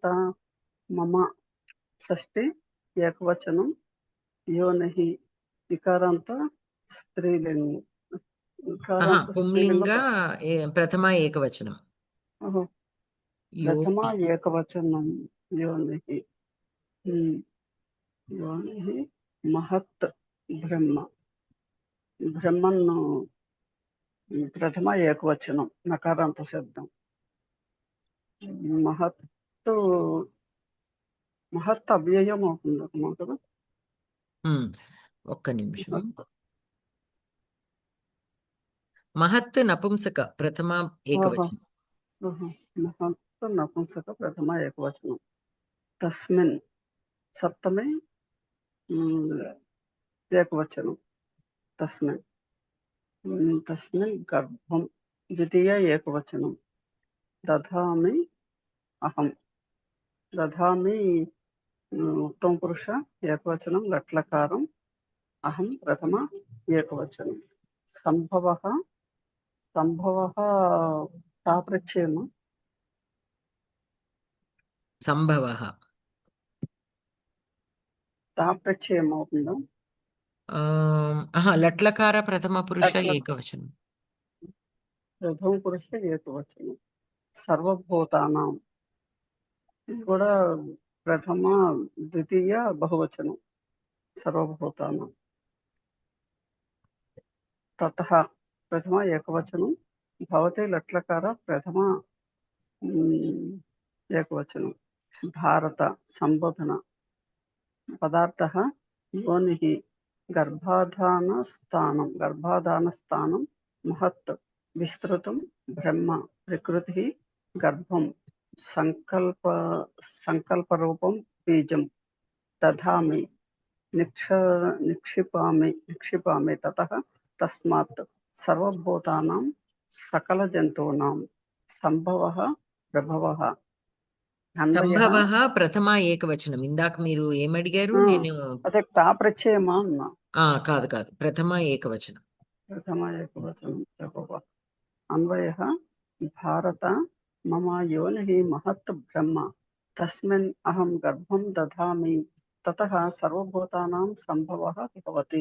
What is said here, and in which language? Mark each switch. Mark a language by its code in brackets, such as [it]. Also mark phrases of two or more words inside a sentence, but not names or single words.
[te] మమ షష్ఠి ఏకవచనం, యోనిహి వికారాంత స్త్రీలింగం. పుంలింగ ప్రథమ ఏకవచనం. [sa] ओहो प्रथमा योनि एकवचनं योनिः योनिः महत् ब्रह्म ब्रह्मन् प्रथमा एकवचनं नकारान्त शब्दं महत् महत् [te] అవ్యయం అవుతుంది కదా ఒక్క నిమిషం. మహత్ నపుంసక ప్రథమ ఏకవచనం. [sa] महत् नपुंसक प्रथमा एकवचनं तस्मिन् सप्तमे एकवचनं तस्मिन् तस्मिन् गर्भं द्वितीय एकवचनं दधामि अहं दधामि उत्तमपुरुष एकवचनं लट्लकारम् अहं प्रथम एकवचनं सम्भवः सम्भवः ताप्रच्छेम సంభవః [te] ताप्रच्छेम అవుతుందా లట్లకార ప్రథమ పురుష లట్ల- ఏకవచనం. ప్రథమ పురుష ఏకవచనం సర్వభూతానాం ఇది కూడా ప్రథమ ద్వితీయ బహువచనం సర్వభూతానాం తతః ప్రథమ ఏకవచనం భవతి లట్లకార ప్రథమ ఏకవచనం భారత సంబోధన పదార్థः योनिः [sa] गर्भाधानस्थानं महत् विस्तृतं ब्रह्म प्रकृतिः गर्भं संकल्परूपं बीजं दधामि निक्षिपामि ततः तस्मात् सर्वभूतानां सकलजन्तूनां संभवः प्रभवः [te] సంభవః ప్రథమ ఏకవచనం. ఇందాక మీరు ఏమడిగారు? నేను అదే తాప్రచ్యయమా అన్నా కాదు ప్రథమ ఏకవచనం. ప్రథమ ఏకవచనం చెప్పవ అన్వయః [sa] భారత మమ యోనిః మహత్ బ్రహ్మ తస్మిన్ అహం గర్భం దధామి తతః సర్వభూతానాం సంభవః భవతి.